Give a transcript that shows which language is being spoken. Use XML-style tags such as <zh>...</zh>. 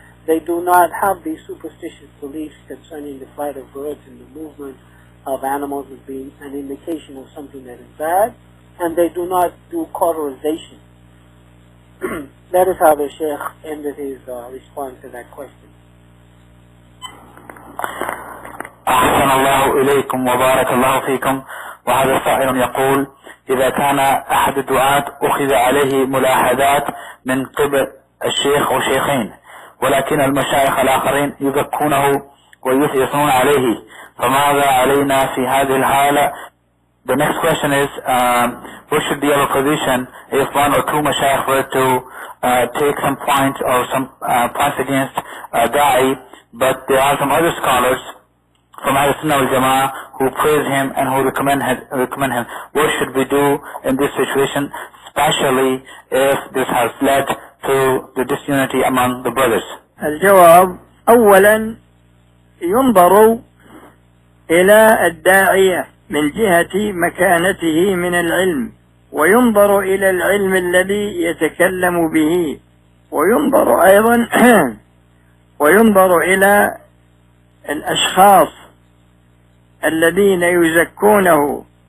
<en>They do not have these superstitious beliefs concerning the flight of birds and the movement of animals as being an indication of something that is bad, and they do not do cauterization. That is how the Shaykh ended his response to that question.</en> <ar>أحسن الله إليكم وبارك الله فيكم. وهذا سائل يقول إذا كان أحد الدعاة أخذ عليه ملاحظات من قبل الشيخ وشيخين، ولكن المشايخ الآخرين يذكونه ويثيثون عليه، فماذا علينا في هذه الحالة؟</ar> <en>The next question is, what should be our position if one or two mashayikh were to take some points or some points against da'i, but there are some other scholars from Al-Sunnah al-Jama'ah who praise him and who recommend him. What should we do in this situation, especially if this has led to the disunity among the brothers?</en> <ar>الجواب أولا ينظر إلى الداعية من جهة مكانته من العلم، وينظر إلى العلم الذي يتكلم به، وينظر أيضا وينظر إلى الأشخاص الذين يزكونه</ar>